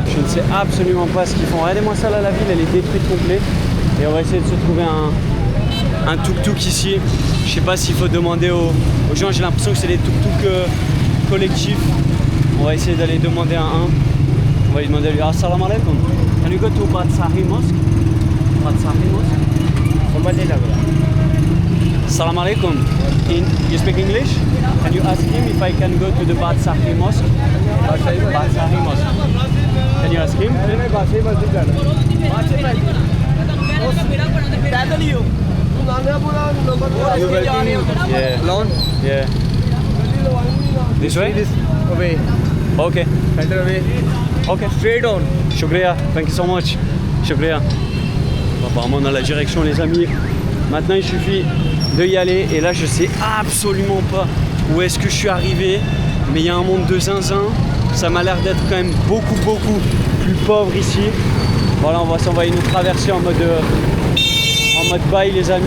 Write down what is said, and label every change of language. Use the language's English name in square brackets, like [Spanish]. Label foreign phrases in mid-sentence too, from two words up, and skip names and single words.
[French] Je ne sais absolument pas ce qu'ils font. Regardez-moi ça là, la ville elle est détruite complète. Et on va essayer de se trouver un tuk-tuk ici. Je sais pas s'il faut demander aux gens, j'ai l'impression que c'est des tuk-tuk collectifs. On va essayer d'aller demander un. On va lui demander à lui. [Arabic] Assalamu alaikum. [English] Can you go to Badsahi Mosque? Badsahi Mosque? [Arabic] Assalamu alaikum. [English] You speak English? Can you ask him if I can go to the Badsahi Mosque? Badsahi Mosque. Can you ask him? Yeah. Alone? Yeah. This way? Away. Okay. Further away. Okay. Straight on. Shukriya. Thank you so much. Shukriya. [French] Apparemment on a la direction, les amis. Maintenant il suffit de y aller. Et là je sais absolument pas où est-ce que je suis arrivé. Mais il y a un monde de zinzin. Ça m'a l'air d'être quand même beaucoup plus pauvre ici. Voilà, on va s'envoyer une traversée en mode bail, les amis.